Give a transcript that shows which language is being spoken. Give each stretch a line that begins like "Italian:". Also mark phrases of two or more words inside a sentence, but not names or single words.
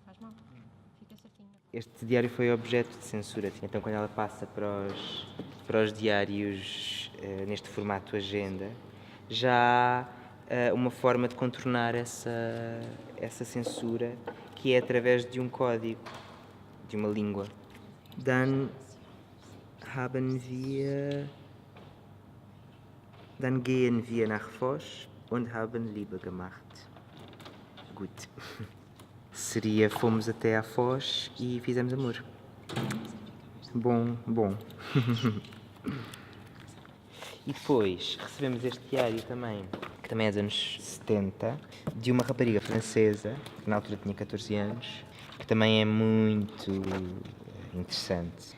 Portuguese: Este diário foi objeto de censura, então quando ela passa para os diários neste formato agenda, já há uma forma de contornar essa censura, que é através de um código, de uma língua.
German: Dann gehen wir nach Foz und haben Liebe gemacht. Gut.
Portuguese: Seria, fomos até à Foz e fizemos amor. Bom. E depois recebemos este diário também, que também é dos anos 70, de uma rapariga francesa, que na altura tinha 14 anos, que também é muito interessante.